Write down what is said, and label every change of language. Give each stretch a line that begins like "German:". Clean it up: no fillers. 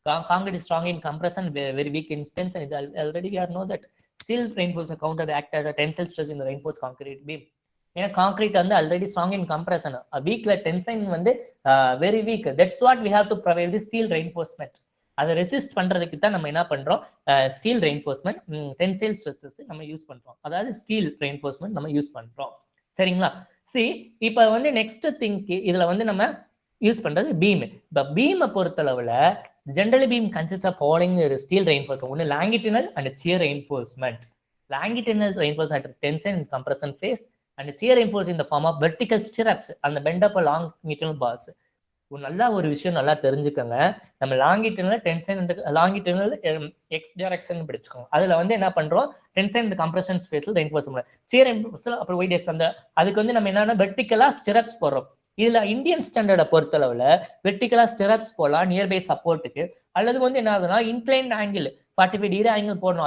English: Concrete is strong in compression, very weak in tension. Already we know that steel reinforced counter act as a tensile stress in the reinforced concrete beam.
Tamil: ஏன்னா concrete வந்து
English: already strong in compression,
Tamil: வீக்ல tension வந்து very weak.
English: That's what we have to provide the steel reinforcement.
Tamil: அதை resist பண்றதுக்கு தான் நம்ம என்ன பண்றோம், ஸ்டீல் ரெயின்ஃபோர்ஸ்மெண்ட் டென்சைல் ஸ்ட்ரெஸ்ஸஸ் நம்ம யூஸ் பண்றோம், அதாவது ஸ்டீல் ரெயின்ஃபோர்ஸ்மெண்ட் நம்ம யூஸ் பண்றோம். சரிங்களா? இப்போ வந்து நெக்ஸ்ட் திங்க் இதுல வந்து நம்ம யூஸ் பண்றது பீம். இப்போ பீமை பொறுத்தளவுல
English: Generally beam consist of following steel reinforcement. ஒன்று longitudinal and shear reinforcement. Longitudinal reinforcement at tension and compression face and shear reinforced in the form of vertical stirrups and the bend up longitudinal bars.
Tamil: நல்லா ஒரு விஷயம் நல்லா தெரிஞ்சுக்கோங்க. நம்ம லாங்கிடினல் tension லாங்கிடினல் X direction படிச்சுக்கோங்க. அதுல வந்து என்ன பண்றோம், டென்ஷன் இந்த கம்ப்ரஷன் ஸ்பேஸ்ல ரெயின்ஃபோர்ஸ் பண்ணுவோம். சியர் ரெயின்ஃபோர்ஸ்ல அப்புறம் ஒய் டேஸ் அந்த அதுக்கு வந்து நம்ம என்னன்னா வெர்டிகலா ஸ்டிரப்ஸ் போடுறோம். இதுல இந்தியன் ஸ்டாண்டர்டை பொறுத்தளவுல வெர்டிகலா ஸ்டிரப்ஸ் போடலாம் நியர்பை சப்போர்ட்டுக்கு, அல்லது வந்து என்ன ஆகுதுன்னா இன்க்ளைன் ஆங்கிள் 45 டிகிரி ஆங்கிள் போடணும்.